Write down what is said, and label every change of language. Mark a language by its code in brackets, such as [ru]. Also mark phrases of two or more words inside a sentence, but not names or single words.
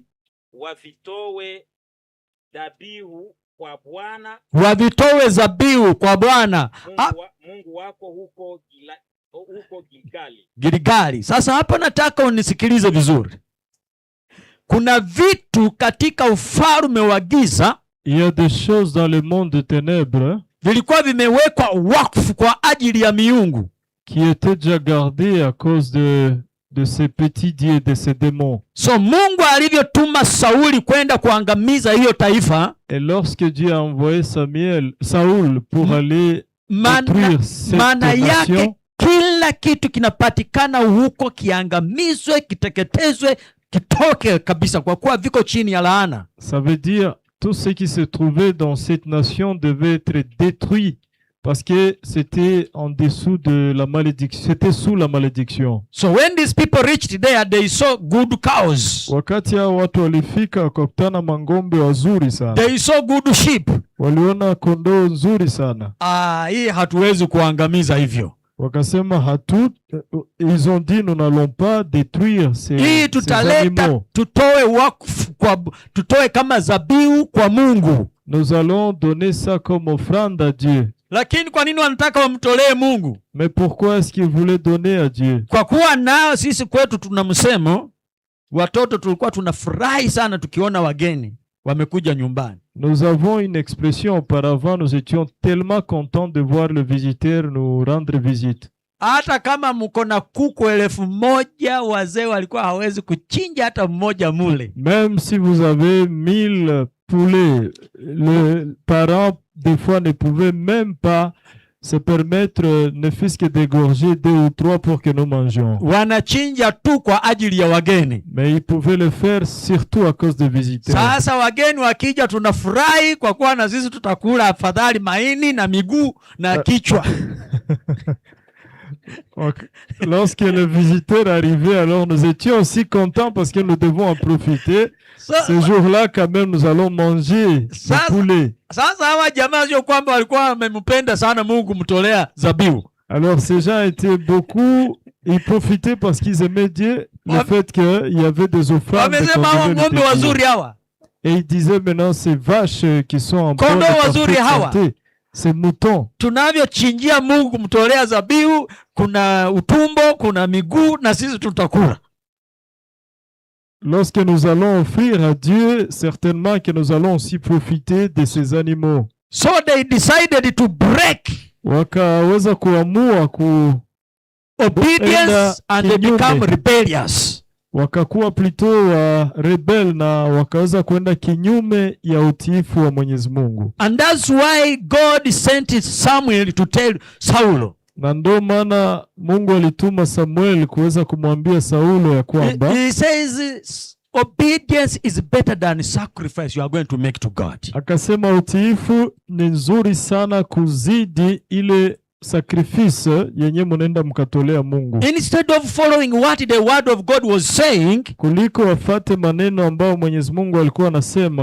[sw] wavitowe dhabihu kwa Bwana, wavitowe zabihu kwa Bwana Mungu wako huko Gilgali. Sasa hapa nataka unisikilize vizuri. Kuna vitu katika ufalme wa giza, [fr] il y a des choses dans le monde de ténèbres, [sw] vilikuwa vimewekwa wakfu kwa ajili ya miungu, [fr] qui étaient déjà gardés à cause de ces petits dieux, de ces démons. [sw] So Mungu alivyotuma Sauli kwenda kuangamiza hiyo taifa, [fr] et lorsque Dieu a envoyé Saul pour aller détruire cette nation, [sw] kila kitu kinapatikana huko kiangamizwe, kiteketezwe, kitoke kabisa, kwa kuwa viko chini ya laana. [fr] Ça veut dire tout ce qui se trouvait dans cette nation devait être détruit parce que c'était en dessous de la malédiction, c'était sous la malédiction. [en] So when these people reached there, they saw good cows. [sw] Wakati hao watu walifika wakakutana mangombe wazuri sana. [en] They saw good sheep. [sw] Waliona kondoo nzuri sana. Hii hatuwezi kuangamiza hivyo. [fr] Wakasema ils ont dit nous n'allons pas détruire ces animaux. [sw] Tutoe wakfu tutoe kama zabihu kwa Mungu. [fr] Nous allons donner ça comme offrande à Dieu. [sw] Lakini kwa nini wanataka wamtolee Mungu? [fr] Mais pourquoi est-ce qu'ils voulaient donner à Dieu? [sw] Kwa kuwa nao sisi kwetu tuna msemo, watoto tulikuwa tunafurahi sana tukiona wageni wamekuja nyumbani. [fr] Nous avons une expression auparavant, nous étions tellement contents de voir le visiteur nous rendre visite. [sw] Hata kama mko na kuku 1000, wazee walikuwa hawezi kuchinja hata mmoja mule. [fr] Même si vous avez 1000 poulets, les parents des fois ne pouvaient même pas se permettre ne fût-ce que d'égorger 2 ou 3 pour que nous mangions. [sw] Wanachinja tu kwa ajili ya wageni. [fr] Mais ils pouvaient le faire surtout à cause des visiteurs. [sw] Sasa wageni wakija tunafurahi kwa kuwa na sisi tutakula afadhali maini na miguu na kichwa. [fr] Lorsque le visiteur arrivait, alors nous étions aussi contents parce que nous devons en profiter. Ce jour-là, quand même, nous allons manger du poulet. Alors ces gens étaient beaucoup, ils profitaient parce qu'ils aimaient Dieu, le fait qu'il y avait des offrandes. Et ils disaient maintenant ces vaches qui sont en bonne santé. Ces moutons. [sw] Tunavyochinjia Mungu kumtolea zabihu, kuna utumbo, kuna miguu na sisi tutakula. [fr] Lorsque nous allons offrir à Dieu, certainement que nous allons aussi profiter de ces animaux. [en] So they decided to break [sw] wakaweza kuamua [en] obedience and they become rebellious. [sw] Wakakuwa [fr] plutôt rebel [sw] na wakaweza kwenda kinyume ya utiifu wa Mwenyezi Mungu. [en] And that's why God sent Samuel to tell Saul. [sw] Na ndio maana Mungu alituma Samuel kuweza kumwambia Saulo ya kwamba [en] he says obedience is better than sacrifice you are going to make to God. [sw] Akasema utiifu ni nzuri sana kuzidi ile sacrifice yenye mnaenda mkatolea Mungu. [en] Instead of following what the word of God was saying, [sw] kuliko wafate maneno ambayo Mwenyezi Mungu alikuwa anasema.